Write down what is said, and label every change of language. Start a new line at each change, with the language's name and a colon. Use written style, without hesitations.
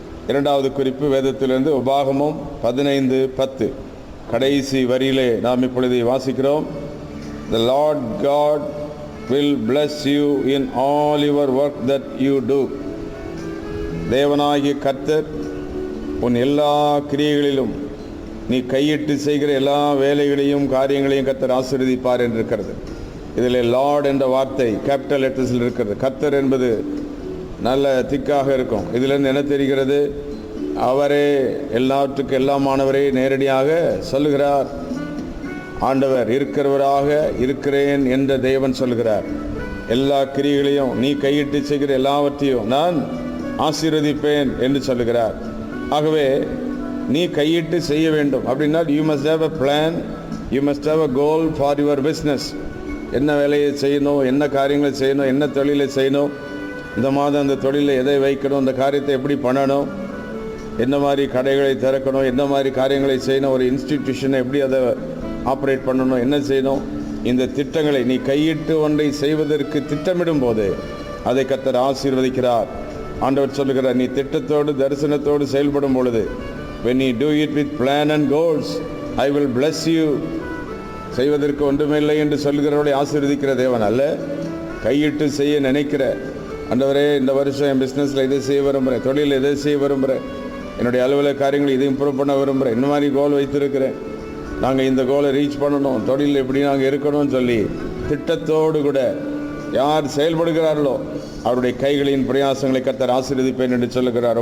Tamil: இரண்டாவது குறிப்பு வேதத்திலிருந்து உபாகமம் 15:10 கடைசி வரியிலே நாம் இப்பொழுது வாசிக்கிறோம்.
English: The Lord God will bless you in all your work that you do.
Tamil: தேவனாகிய கர்த்தர் உன் எல்லா கிரியைகளிலும் நீ கையிட்டு செய்கிற எல்லா வேலைகளையும் காரியங்களையும் கர்த்தர் ஆசீர்வதிப்பார் என்று இருக்கிறது. இதில் லார்ட் என்ற வார்த்தை கேபிட்டல் லெட்டர்ஸில் இருக்கிறது. கர்த்தர் என்பது நல்ல திக்காக இருக்கும். இதிலிருந்து என்ன தெரிகிறது? அவரே எல்லாவற்றுக்கும் எல்லாமானவரே நேரடியாக சொல்லுகிறார். ஆண்டவர் இருக்கிறவராக இருக்கிறேன் என்ற தேவன் சொல்கிறார். எல்லா கிரியைகளையும் நீ கையிட்டு செய்கிற எல்லாவற்றையும் நான் ஆசீர்வதிப்பேன் என்று சொல்லுகிறார். ஆகவே நீ கையிட்டு செய்ய வேண்டும் அப்படின்னா
English: You must have a plan, you must have a goal for your business.
Tamil: என்ன வேலையை செய்யணும், என்ன காரியங்களை செய்யணும், என்ன தொழிலை செய்யணும், இந்த மாதம் அந்த தொழிலை எதை வைக்கணும், இந்த காரியத்தை எப்படி பண்ணணும், என்ன மாதிரி கடைகளை திறக்கணும், என்ன மாதிரி காரியங்களை செய்யணும், ஒரு இன்ஸ்டிடியூஷனை எப்படி அதை ஆப்ரேட் பண்ணணும், என்ன செய்யணும், இந்த திட்டங்களை நீ கையிட்டு ஒன்றை செய்வதற்கு திட்டமிடும் போது அதை கர்த்தர் ஆசீர்வதிக்கிறார். ஆண்டவர் சொல்லுகிறார், நீ திட்டத்தோடு தரிசனத்தோடு செயல்படும் பொழுது
English: when you do it with plan and goals I will bless you.
Tamil: செய்வதற்கு ஒன்றுமில்லை என்று சொல்கிறவர்களை ஆசீர்வதிக்கிற தேவன் அல்ல, கையிட்டு செய்ய நினைக்கிற ஆண்டவரே இந்த வருஷம் என் பிஸ்னஸில் இதை செய்ய விரும்புகிறேன், தொழிலில் இதை செய்ய விரும்புகிறேன், என்னுடைய அலுவலக காரியங்களை இதை இம்ப்ரூவ் பண்ண விரும்புகிறேன், இந்த மாதிரி கோல் வைத்திருக்கிறேன், நாங்கள் இந்த கோலை ரீச் பண்ணணும், தொழில் எப்படி நாங்கள் இருக்கணும்னு சொல்லி திட்டத்தோடு கூட யார் செயல்படுகிறார்களோ அவருடைய கைகளின் பிரயாசங்களை கர்த்தர் ஆசீர்வதிப்பேன் என்று சொல்லுகிறார்.